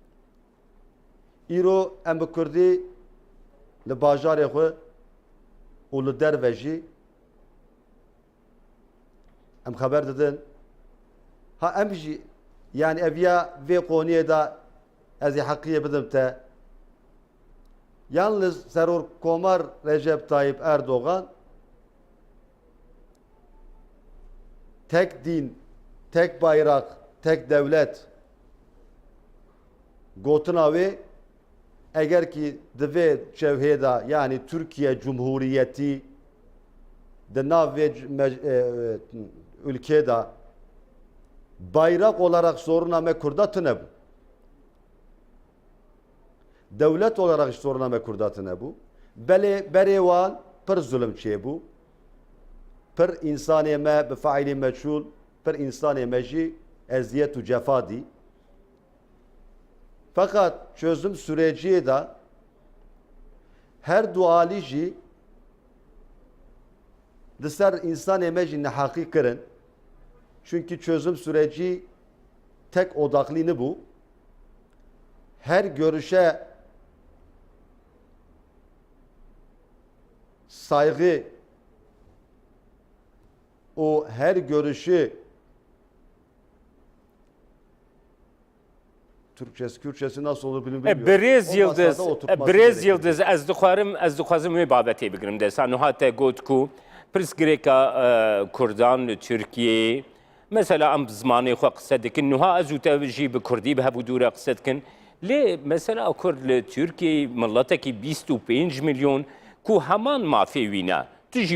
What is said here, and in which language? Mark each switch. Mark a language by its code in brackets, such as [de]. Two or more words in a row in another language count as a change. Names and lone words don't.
[ku] Îro em bi Kurdî li bajarê xwe û li derve jî em xeber didin. Ha em jî yani eviya vê qoniyê da ez ê heqiyê bidim te. Yalnız Serokkomar Recep Tayyip Erdoğan [tr] tek din, tek bayrak, tek devlet [ku] gotina wê eger ki di vê çewhê da yani Türkiye Cumhuriyeti di nav vê ülkê da [tr] bayrak olarak soruna [ku] me Kurda tune bu. [tr] Devlet olarak soruna [ku] me Kurda tune bu. Berê wan pir zulm çê bû. Pir insanê me bi faîlê meçhûl, pir insanê me jî eziyet û cefa dî. [tr] Fakat çözüm [ku] süreciyê da her du alî jî di ser insanê me jî neheqî kirin. [tr] Çünkü çözüm süreci tek odaklı bu. Her görüşe saygı o her görüşü Kürtçesi nasıl olur bilmiyorum. [ku] Brez Yıldız ez dixwazim wê babetê bigirim desan hate got ku pirsgirêka Kurdan li Tirkiyeyê mesela em zimanê xwe qise dikin niha ez û te jî bi Kurdî bi hevû dûre qise dikin lê mesela Kurd li Tirkiyeyê milletekî 25 milyon ku heman mafê wîne tu jî